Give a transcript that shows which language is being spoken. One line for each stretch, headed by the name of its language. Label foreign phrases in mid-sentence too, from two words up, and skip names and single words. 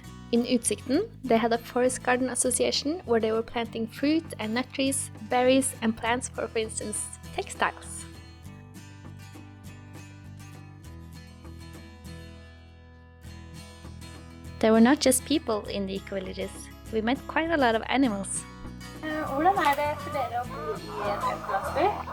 English: In Utsikten, they had a forest garden association where they were planting fruit and nut trees, berries and plants for instance, textiles. There were not just people in the ecovillages. We met quite a lot of animals.
Norwegian: Hvordan det for dere å bo I en økolandsby?